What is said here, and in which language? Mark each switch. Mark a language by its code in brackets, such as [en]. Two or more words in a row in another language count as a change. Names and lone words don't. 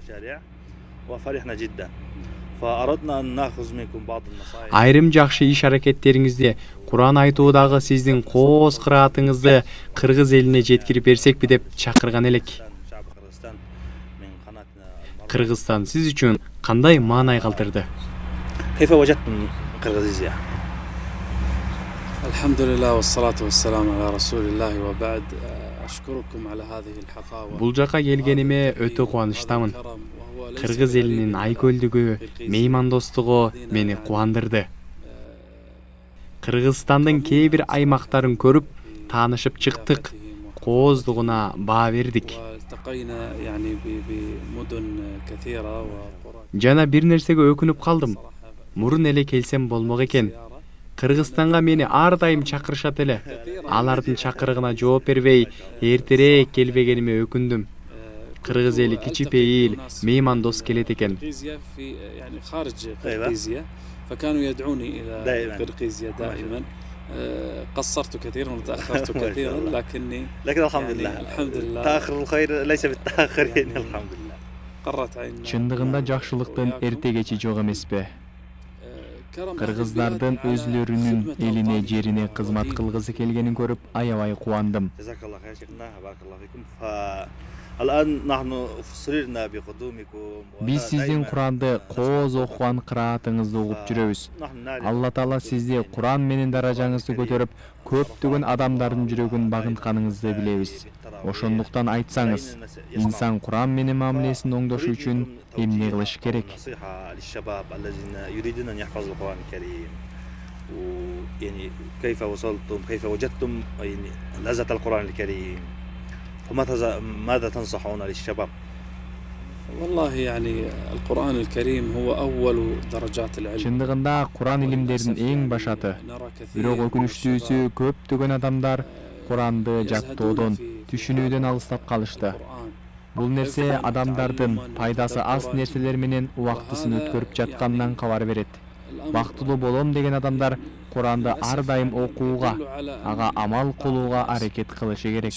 [ky] Айрым жакшы иш аракеттериңизди, Куран айтуудагы сиздин кооз кыраатыңызды кыргыз элине жеткирип берсекпи деп чакырган элек. Кыргызстан сиз үчүн кандай маанай калтырды? [ar] الحمد لله والصلاة والسلام على رسول الله وبعد أشكركم على هذه الحفاوة. [ky] Бул жака келгениме өтө кубанычтамын. Кыргыз элинин айкөлдүгү, меймандостугу мени кубандырды. Кыргызстандын кээ бир аймактарын көрүп, таанышып чыктык, кооздугуна баа бердик. Жана бир нерсеге өкүнүп калдым. Мурун эле келсем болмок экен. Кыргызстанга мени ар дайым чакырышат эле. Алардын чакырыгына жооп бербей, эртерээк келбегениме өкүндүм. Кыргыз эли кичипейил, меймандос келет экен. [ar] فكانوا يدعوني إلى قرقيزيا دائما. قصرت كثيرا وتأخرت كثيرا لكن الحمد لله تأخر الخير ليس بالتأخر يعني الحمد لله. قرت عين. [ky] Чындыгында жакшылыктын эрте кечи жок эмеспи? Кыргыздардын өзлөрүнүн элине, жерине кызмат кылгысы келгенин көрүп аябай кубандым. Биз сиздин Куранды кооз окуган кыраатыңызды угуп жүрөбүз. Алла Таала сизди Куран менен даражаңызды көтөрүп, көптөгөн адамдардын жүрөгүн багынтканыңызды билебиз. Ошондуктан айтсаңыз, инсан Куран менен мамилесин оңдош үчүн эмне кылыш керек? [ar] يعني كيف وصلتم كيف وجدتم لذة القرآن الكريم ماذا تنصحون للشباب؟ والله يعني القرآن الكريم هو أول درجات العلم. [ky] Чындыгында Куран илимдеринин эң башаты. Бирок өкүнүчтүүсү көптөгөн адамдар Куранды жаттоодон, түшүнүүдөн алыстап калышты. Бул нерсе адамдардын пайдасы аз нерселер менен убактысын өткөрүп жатканынан кабар берет. Бактылуу болом деген адамдар Куранды ар дайым окууга, ага амал кылууга аракет кылышы керек.